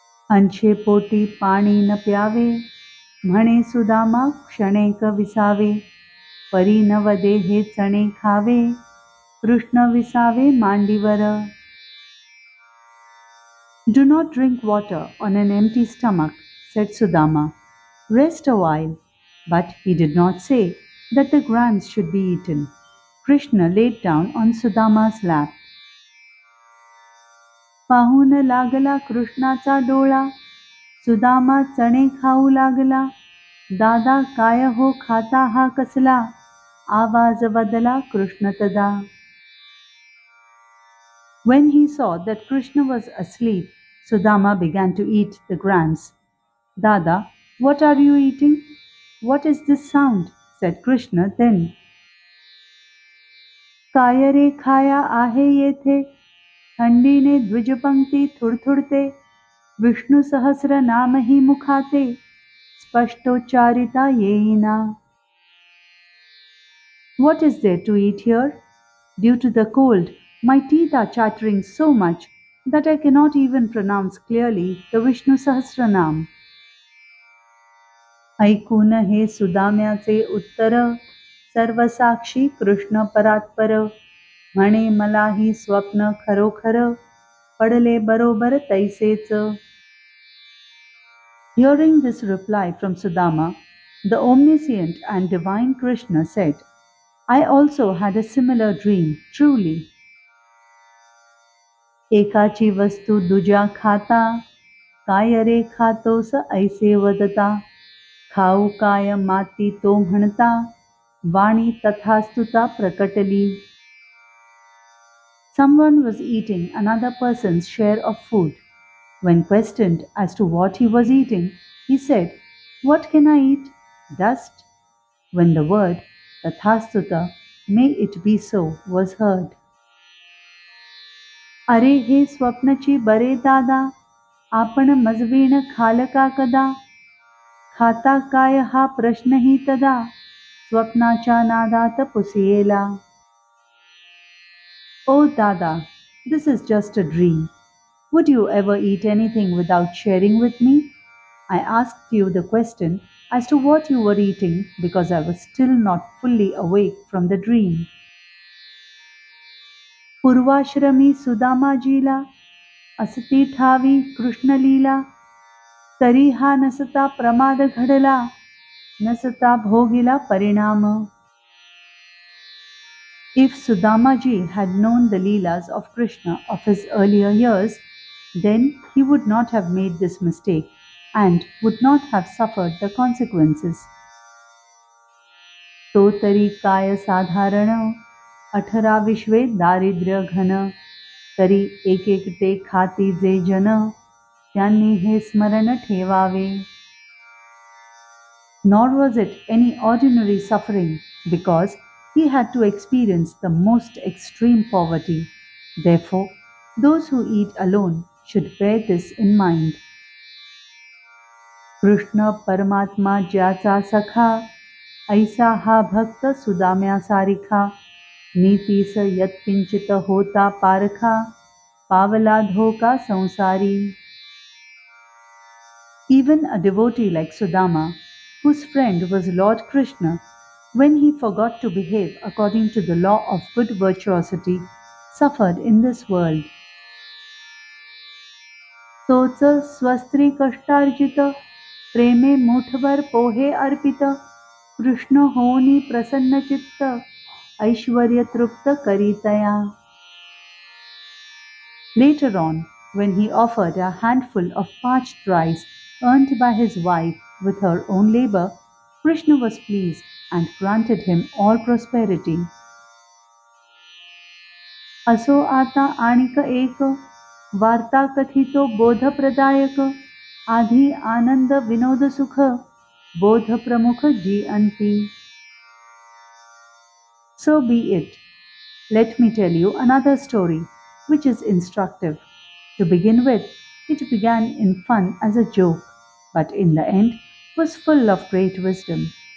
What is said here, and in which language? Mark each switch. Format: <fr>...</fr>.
<mr>अंशे पोटी पाणी न प्यावे, म्हणे सुदामा क्षणेक विसावे, परी न वदे हे चणे खावे, कृष्ण विसावे मांडीवर.</mr> <en>Do not drink water on an empty stomach, said Sudama. Rest a while. But he did not say that the grams should be eaten. Krishna laid down on Sudama's lap.</en> <mr>पाहून लागला कृष्णाचा डोळा, सुदामा चणे खाऊ लागला. दादा काय हो खाता हा कसला, आवाज बदला कृष्ण तदा.</mr> <en>When he saw that Krishna was asleep, Sudama began to eat the grams. Dada, what are you eating? What is this sound? Said Krishna then.</en> <mr>काय रे खाया आहे येथे, थंडीने द्विजपंक्ती थुडथुडते, विष्णू सहस्र नामही मुखाते, स्पष्टोच्चारिता येईना.</mr> <en>What is there to eat here? Due to the cold, my teeth are chattering so much that I cannot even pronounce clearly the Vishnu Sahasranam.</en> <mr>ऐकून हे सुदाम्याचे उत्तर, सर्वसाक्षी कृष्ण परात्पर, म्हणे मलाही स्वप्न खरोखर, पडले बरोबर तैसेच.</mr> <en>Hearing this reply from Sudama, the omniscient and divine Krishna said, I also had a similar dream, truly.</en> <mr>एकाची वस्तू दुजा खाता, काय रे खातोस ऐसे वदता, खाऊ काय माती तो म्हणता, वाणी तथास्तुता प्रकटली.</mr> <en>Someone was eating another person's share of food. When questioned as to what he was eating, he said, What can I eat? Dust. When the word Tathastuta, may it be so, was heard.</en> <mr>अरे हे स्वप्नची बरे दादा, आपण मजवीण खालका कदा, खाता काय हा प्रश्नही तदा, स्वप्नाच्या नादात पुसियेला.</mr> <en>Oh Dada, this is just a dream. Would you ever eat anything without sharing with me? I asked you the question as to what you were eating because I was still not fully awake from the dream.</en> <mr>पूर्वाश्रमी सुदामाजीला असती ठावी कृष्णलीला, तरी हा नसता प्रमाद घडला, नसता भोगिला परिणाम.</mr> <en>If Sudamaji had known the Leelas of Krishna of his earlier years, then he would not have made this mistake and would not have suffered the consequences.</en> <mr>तो तरी काय साधारण, 18 दारिद्र्य घन, तरी एक एकटे खाती जे जन, त्यांनी हे स्मरण ठेवावे.</mr> <en>Nor was it any ordinary suffering, because he had to experience the most extreme poverty. Therefore, those who eat alone should bear this in mind.</en> <mr>Krishna परमात्मा ज्याचा सखा, ऐसा हा भक्त सुदाम्यासारिखा, नीतीस यत्किंचित होता पारखा, पावला धोका संसारी.</mr> <en>Even a devotee like Sudama, whose friend was Lord Krishna, when he forgot to behave according to the law of good virtuosity, suffered in this world.</en> <mr>तोच स्वस्त्री कष्टार्जित, प्रेमे मुठभर पोहे अर्पित, कृष्ण होनी प्रसन्न चित्त, ऐश्वर्य तृप्त करीतया.</mr> <en>Later on, when he offered a handful of parched rice earned by his wife with her own labor, Krishna was pleased and granted him all prosperity.</en> <mr>असो आता आणिक एक, वार्ता कथितो बोधप्रदायक, आधी आनंद विनोद सुख, बोध प्रमुख जी अंती.</mr> <en>So be it. Let me tell you another story which is instructive. To begin with, It began in fun as a joke, but in the end was full of great wisdom.</en>